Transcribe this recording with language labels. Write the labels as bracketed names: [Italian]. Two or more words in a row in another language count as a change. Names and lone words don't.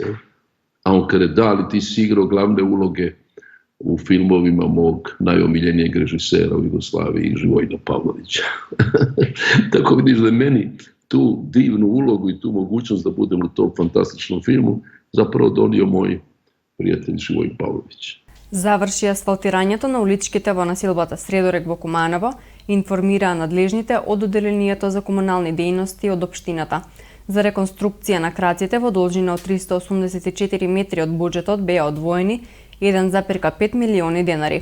[Croatian] A on kaže, da li ti si igrao glavne uloge u filmovima mog najomiljenijeg režisera u Jugoslaviji, Živojina Pavlovića. Tako vidiš da je meni tu divnu ulogu i tu mogućnost da budem u tom fantastičnom filmu zapravo donio moj prijatelj Živojin Pavlović. [Macedonian] Заврши асфалтирањето на уличките во населбата Средорек во Куманово, информираа надлежните од Одделението за комунални дејности од општината. За реконструкција на краците во должина од 384 метри од буџетот беа одвоени 1,5 милиони денари.